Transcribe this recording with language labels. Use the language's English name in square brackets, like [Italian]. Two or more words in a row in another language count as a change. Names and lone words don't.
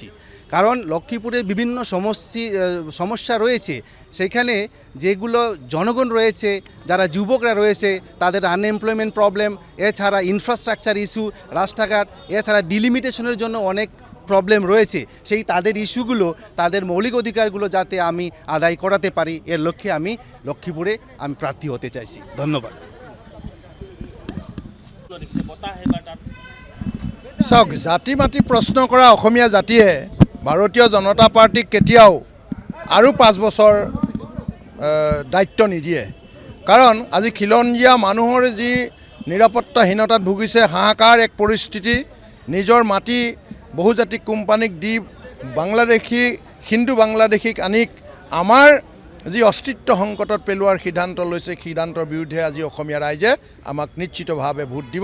[Bangla] কারণ লক্ষ্মীপুরে বিভিন্ন সমস্যা রয়েছে, সেখানে যেগুলো জনগণ রয়েছে, যারা যুবকরা রয়েছে তাদের [English] unemployment problem, [Bangla] এছাড়া [English] infrastructure issue, [Bangla] রাস্তাঘাট, এছাড়া ডিলিমিটেশনের জন্য অনেক প্রবলেম রয়েছে। সেই তাদের ইস্যুগুলো, তাদের মৌলিক অধিকারগুলো যাতে আমি আদায় করাতে পারি, এর লক্ষ্যে আমি লক্ষ্মীপুরে প্রার্থী হতে চাইছি। ধন্যবাদ। [Assamese] বতাহ এবাৰ তাত চাওক, জাতি মাতি প্ৰশ্ন কৰা অসমীয়া জাতিয়ে ভাৰতীয় জনতা পাৰ্টীক কেতিয়াও আৰু 5 বছৰ দায়িত্ব নিদিয়ে। কাৰণ আজি খিলঞ্জীয়া মানুহৰ যি নিৰাপত্তাহীনতাত ভুগিছে, হাহাকাৰ এক পৰিস্থিতি, নিজৰ মাটি বহুজাতিক কোম্পানীক দি বাংলাদেশী হিন্দু বাংলাদেশীক আনিক আমাৰ যি অস্তিত্ব সংকটত পেলোৱাৰ সিদ্ধান্ত লৈছে, সিদ্ধান্তৰ বিৰুদ্ধে আজি অসমীয়া ৰাইজে আমাক নিশ্চিতভাৱে ভোট দিব।